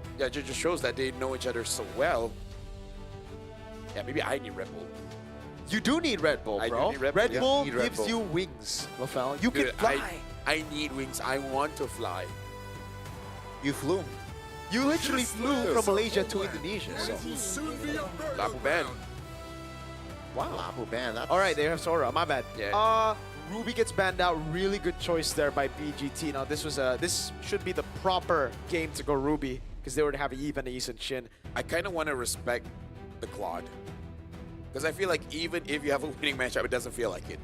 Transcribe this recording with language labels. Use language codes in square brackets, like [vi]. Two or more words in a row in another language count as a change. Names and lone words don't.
[en] Yeah, it just shows that they know each other so well. Yeah, maybe I need Red Bull. You do need Red Bull, bro. I do need Red Bull need Red gives Bull. you wings, Lafel. You can Dude, fly. I need wings. I want to fly. You flew. You literally flew from Malaysia to Indonesia. So. Lapu ban. Wow. Lapu ban. All right, they have Sora. My bad. Yeah. Ruby gets banned out. Really good choice there by BGT. Now this should be the proper game to go Ruby because they would have Eve and Ys and Shin. I kind of want to respect the Claude. Because I feel like even if you have a winning matchup, it doesn't feel like it.